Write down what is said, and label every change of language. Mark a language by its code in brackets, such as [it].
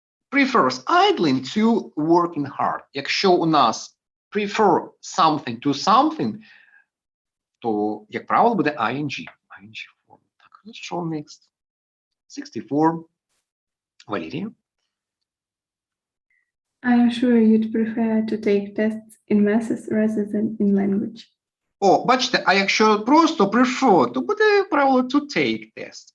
[en] Prefers idling to working hard. [uk] Якщо у нас [en] prefer something to something, [uk] то, як правило, буде ing form. Так, що next? 64. Валерия. [en] I am sure you'd prefer to take tests in masses rather than in language. [uk] О, бачите, а якщо просто prefer, то буде правило [en] to take test.